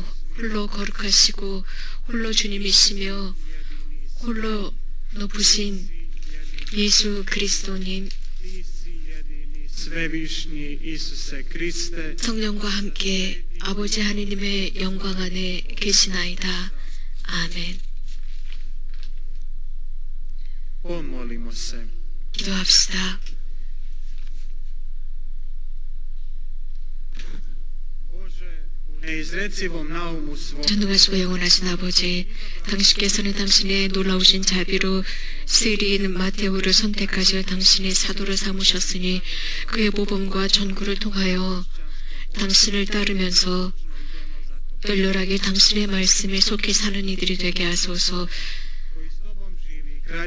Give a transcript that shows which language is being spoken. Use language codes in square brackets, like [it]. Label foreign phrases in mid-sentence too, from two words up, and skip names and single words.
[ko] 홀로 거룩하시고 홀로 주님이시며 홀로 높으신 예수 그리스도님, [hr] svevišnji Isuse Kriste, [ko] 성령과 함께 아버지 하느님의 영광 안에 계시나이다. 아멘. [hr] pomolimo se. [ko] 기도합시다. [hr] Bože, u neizrecivom naumu svom [ko] 전능하시고 영원하신 아버지, 당신께서는 당신의 놀라우신 자비로 세리인 마테오를 선택하셔 당신의 사도로 삼으셨으니 그의 모범과 전구를 통하여 당신을 따르면서 열렬하게 당신의 말씀에 속해 사는 이들이 되게 하소서. [hr] koji s tobom živi, kralju